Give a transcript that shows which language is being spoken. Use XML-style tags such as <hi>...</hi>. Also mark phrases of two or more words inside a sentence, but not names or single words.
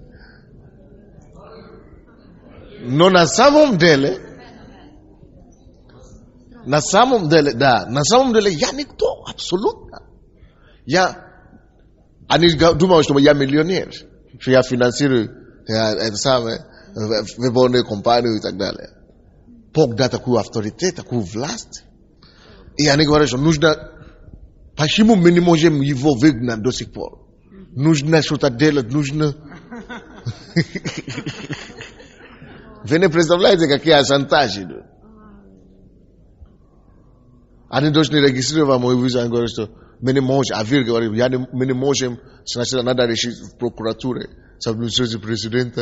<ru>Но на самом деле, я никто, абсолютно. Они думают, что я миллионер, что я финансирую. Это самое.</ru> <pl>wybornej kompanii i tak dalej. Bóg da taką autorytet, taką власть.</pl> <ru>И они говорят, что нужно... Почему мы не можем его выгнать до сих пор? Нужно что-то делать, нужно... Вы не представляете, какие шантажи идут. Они должны регистрировать мою визу, они говорят, что мы не можем, а Вир говорит, мы не можем, сначала надо решить в прокуратуре, с администрацией президента.</ru>